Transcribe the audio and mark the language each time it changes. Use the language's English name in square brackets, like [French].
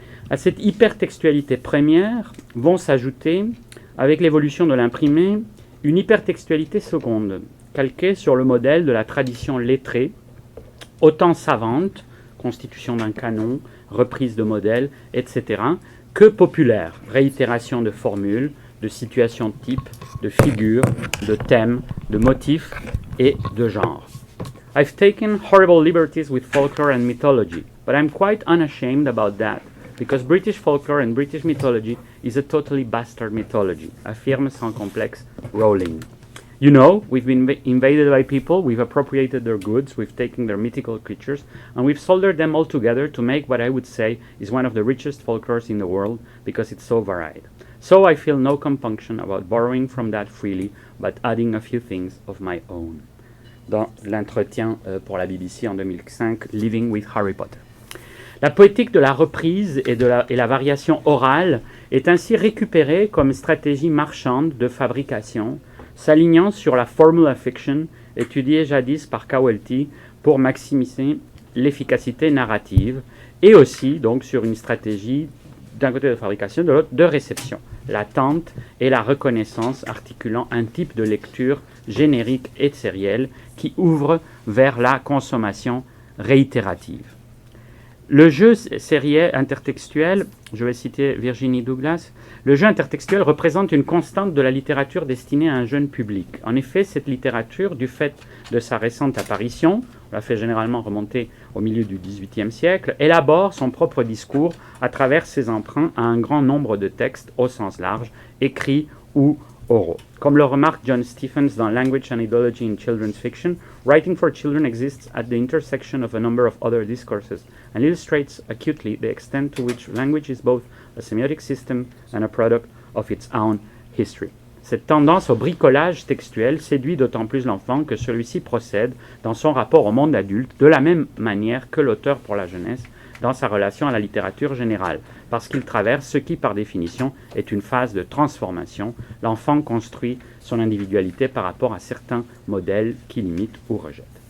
[French] À cette hypertextualité première vont s'ajouter, avec l'évolution de l'imprimé, une hypertextualité seconde, calquée sur le modèle de la tradition lettrée, autant savante, constitution d'un canon, reprise de modèles, etc., que populaire, réitération de formules, de situations types, de figures, de thèmes, de motifs et de genres. [English] I've taken horrible liberties with folklore and mythology, but I'm quite unashamed about that, because British folklore and British mythology is a totally bastard mythology, [French] affirme sans complexe Rowling. [English] You know, we've been invaded by people, we've appropriated their goods, we've taken their mythical creatures, and we've soldered them all together to make what I would say is one of the richest folklores in the world, because it's so varied. So I feel no compunction about borrowing from that freely, but adding a few things of my own. [French] Dans l'entretien pour la BBC en 2005, Living with Harry Potter. La poétique de la reprise et la variation orale est ainsi récupérée comme stratégie marchande de fabrication, s'alignant sur la formula fiction étudiée jadis par Cowelty pour maximiser l'efficacité narrative, et aussi donc sur une stratégie d'un côté de fabrication, de l'autre de réception, l'attente et la reconnaissance articulant un type de lecture générique et sérielle qui ouvre vers la consommation réitérative. Le jeu sériel intertextuel, je vais citer Virginie Douglas, le jeu intertextuel représente une constante de la littérature destinée à un jeune public. En effet, cette littérature, du fait de sa récente apparition, on la fait généralement remonter au milieu du XVIIIe siècle, élabore son propre discours à travers ses emprunts à un grand nombre de textes au sens large, écrits ou oraux. Comme le remarque John Stephens dans [English] Language and Ideology in Children's Fiction, writing for children exists at the intersection of a number of other discourses and illustrates acutely the extent to which language is both a semiotic system and a product of its own history. [French] Cette tendance au bricolage textuel séduit d'autant plus l'enfant que celui-ci procède dans son rapport au monde adulte de la même manière que l'auteur pour la jeunesse dans sa relation à la littérature générale, parce qu'il traverse ce qui, par définition, est une phase de transformation. L'enfant construit son individualité par rapport à certains modèles qui limitent ou rejettent.